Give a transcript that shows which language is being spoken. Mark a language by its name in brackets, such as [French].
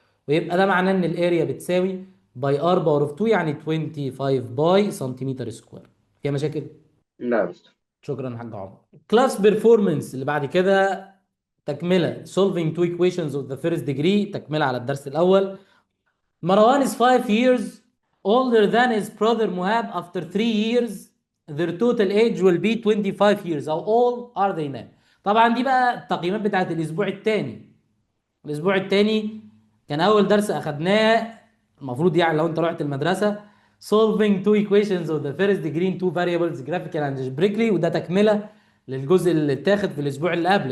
[Arabic] ويبقى ده معناه ان الاريا بتساوي باي ار باور اوف 2 يعني 25 باي سنتيمتر سكوير. فيها مشاكل؟ لا يا مستر. شكرا يا حاج عمر. كلاس بيرفورمانس اللي بعد كده تكمله [English] solving two equations of the first degree، [Arabic] تكمله على الدرس الاول. [English] Marwan is 5 years older than his brother Muhab. After 3 years their total age will be 25 years. How old are they now? [Arabic] طبعا دي بقى التقييمات بتاعت الاسبوع الثاني. الاسبوع الثاني كان اول درس اخدناه المفروض، يعني لو انت رحت المدرسه، [English] solving two equations of the first degree in two variables graphical and algebraically، [Arabic] وده تكمله للجزء اللي اتاخد في الاسبوع اللي قبل.